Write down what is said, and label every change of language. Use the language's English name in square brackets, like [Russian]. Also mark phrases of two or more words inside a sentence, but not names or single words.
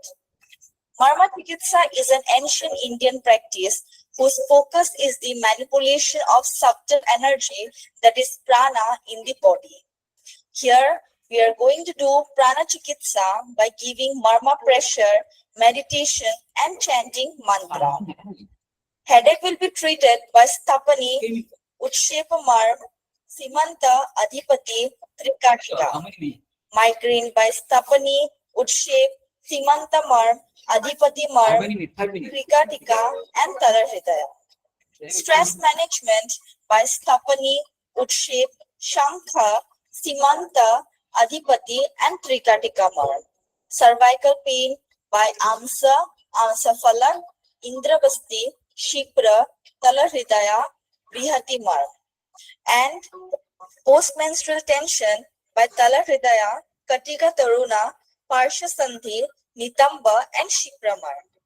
[English] Marma Chikitsa is an ancient Indian practice whose focus is the manipulation of subtle energy, that is prana, in the body. Here, we are going to do prana chikitsa by giving Marma pressure, meditation, and chanting mantra. Headache will be treated by Stapani, Utshepa Marm, Simanta Adhipati Trikatika. Migraine by Stapani, Utshep, Simanta Marm, Adhipati Marm, Trikatika, and Talarhridaya. Stress management by Stapani, Utshep, Shankha, Simanta, Adhipati, and Trikatika Marm. Cervical pain by Amsa, Amsafala, Indrabasti, Shipra, Talarhridaya, Brihati Marm. And Postmenstrual Tension by Tala Hridaya, Katika Taruna, Parsha Sandhi, Nitamba, and Shipramar.